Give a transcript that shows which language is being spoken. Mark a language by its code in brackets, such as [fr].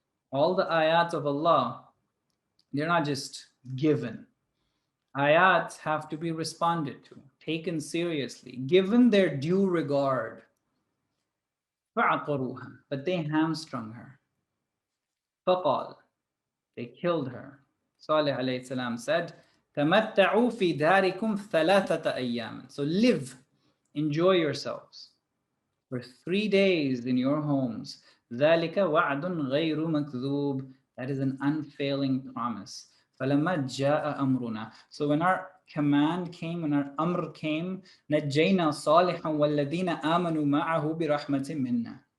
[en] All the ayat of Allah, they're not just given. Ayats have to be responded to, taken seriously, given their due regard. [ar] فَعَقَرُوهَا. [en] But they hamstrung her. [ar] فَقَالَ. [en] They killed her. Salih alayhi salam said, [ar] تمتعوا في داركم ثلاثة أيام. [en] So live, enjoy yourselves for 3 days in your homes. [ar] ذلك وعد غير مكذوب. [en] That is an unfailing promise. [ar] فلما جاء أمرنا. [en] So when our command came, when our amr came, [ar] نجينا صالحا والذين آمنوا معه برحمة منا.